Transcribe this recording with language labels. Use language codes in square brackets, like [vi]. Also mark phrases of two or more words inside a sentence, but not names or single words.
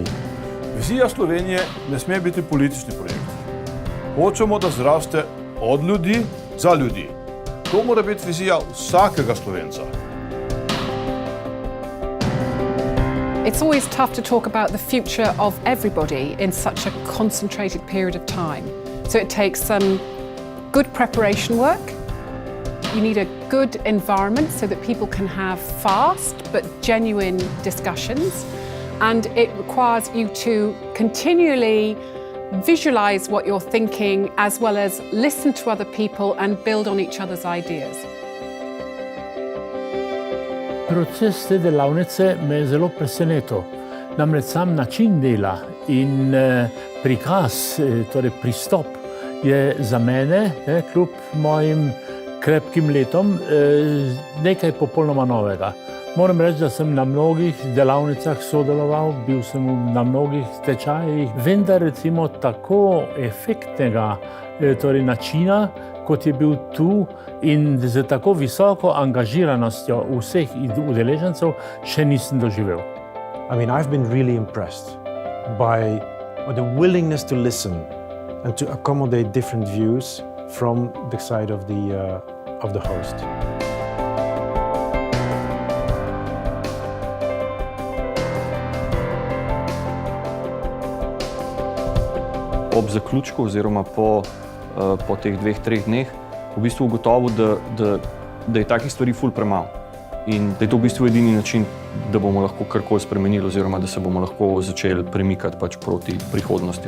[sl] Vizija Slovenije ne sme biti politični projekt. Hočemo, da zraste od ljudi za ljudi. To mora biti vizija vsakega Slovenca. [en] It's always tough to talk about the future of everybody in such a concentrated period of time. So it takes some good preparation work. You need a good environment so that people can have fast but genuine discussions. And it requires you to continually visualize what you're thinking as well as listen to other people and build on each other's ideas. [sl] Proces te delavnice me je zelo presenetil. Namreč sam način dela in prikaz, torej pristop, je za mene, kljub mojim krepkim letom, nekaj popolnoma novega. Moram reči, da sem na mnogih delavnicah sodeloval, bil sem na mnogih tečajih, vendar recimo tako efektnega torej načina, kot je bil tu in z tako visoko angažiranostjo vseh udeležencev, še nisem doživel. [en] I mean, I've been really impressed by the willingness to listen and to accommodate different views from the side of the host. [sl] Ob zaključku oziroma po teh 2-3 dneh v bistvu ugotovil, da je takih stvari ful premalo in da je to v bistvu edini način, da bomo lahko karkoli spremenili oziroma da se bomo lahko začeli premikati pač proti prihodnosti.